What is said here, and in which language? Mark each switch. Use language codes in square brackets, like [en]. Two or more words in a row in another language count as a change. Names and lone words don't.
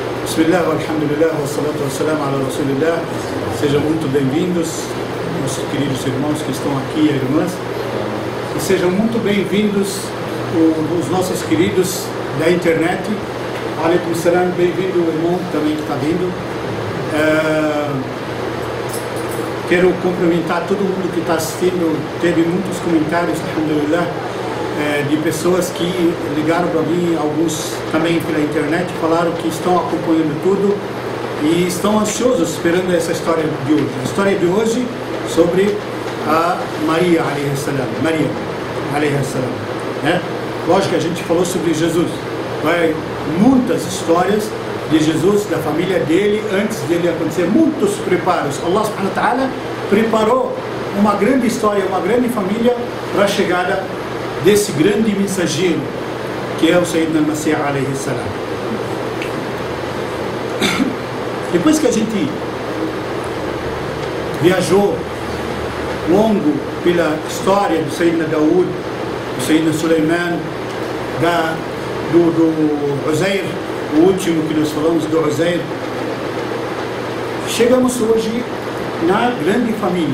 [ar] بسم الله، الحمد لله، والصلاة والسلام على رسول الله. [pt] Sejam muito bem-vindos, nossos queridos irmãos que estão aqui, irmãs, e sejam muito bem-vindos os nossos queridos da internet. [ar] عليكم السلام, [pt] bem-vindo o irmão também que está vindo. Quero cumprimentar todo mundo que está assistindo. Teve muitos comentários, alhamdulillah, de pessoas que ligaram para mim, alguns também pela internet, falaram que estão acompanhando tudo e estão ansiosos esperando essa história de hoje. A história de hoje sobre a Maria, né? Lógico que a gente falou sobre Jesus, muitas histórias de Jesus, da família dele, antes dele acontecer, muitos preparos. [ar] الله سبحانه وتعالى [pt] preparou uma grande história, uma grande família para a chegada desse grande mensageiro que é o Sayyidina al-Masih [ar] عليه السلام. [pt] Depois que a gente viajou longo pela história do Sayyidina Daud, do Sayyidina Sulaiman, do Uzair, o último que nós falamos do Uzair, chegamos hoje na grande família.